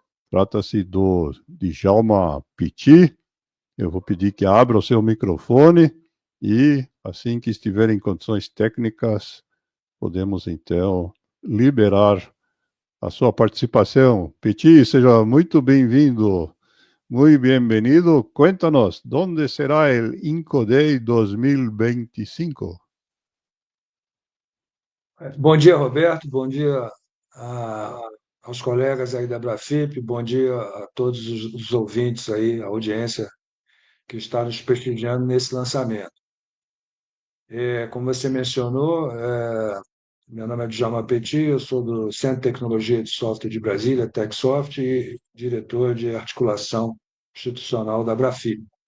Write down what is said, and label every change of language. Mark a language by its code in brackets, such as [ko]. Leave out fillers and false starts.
[pt] Trata-se do Djalma Petit. Eu vou pedir que abra o seu microfone e, assim que estiver em condições técnicas, podemos, então, liberar a sua participação. Petit, seja muito bem-vindo. [es] Muy bienvenido. Cuéntanos, ¿dónde será el Incoday 2025? [pt] Bom dia, Roberto. Bom dia aos colegas aí da Brafip. Bom dia a todos os ouvintes aí, a audiência que está nos prestigiando nesse lançamento. Como você mencionou, meu nome é Djalma Petit, eu sou do Centro de Tecnologia de Software de Brasília, TechSoft, e diretor de articulação institucional da Brafip.